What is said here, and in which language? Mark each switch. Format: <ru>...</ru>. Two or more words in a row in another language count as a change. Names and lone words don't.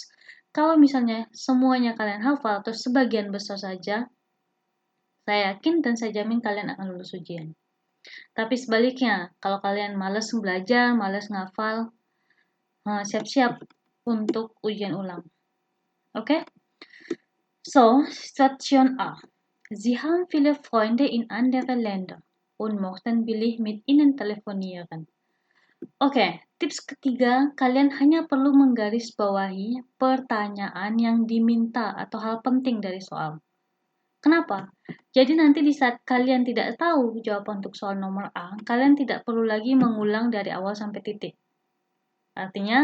<id>Kalau misalnya semuanya kalian hafal atau sebagian besar saja, saya yakin dan saya jamin kalian akan lulus ujian. Tapi sebaliknya, kalau kalian malas belajar, malas ngafal, siap-siap untuk ujian ulang. Oke? Situation A.</id> <de>Sie haben viele Freunde in anderen Ländern und möchten billig mit ihnen telefonieren.</de> <id>Oke, tips ketiga, kalian hanya perlu menggarisbawahi pertanyaan yang diminta atau hal penting dari soal. Kenapa? Jadi nanti di saat kalian tidak tahu jawaban untuk soal nomor A, kalian tidak perlu lagi mengulang dari awal sampai titik.</id>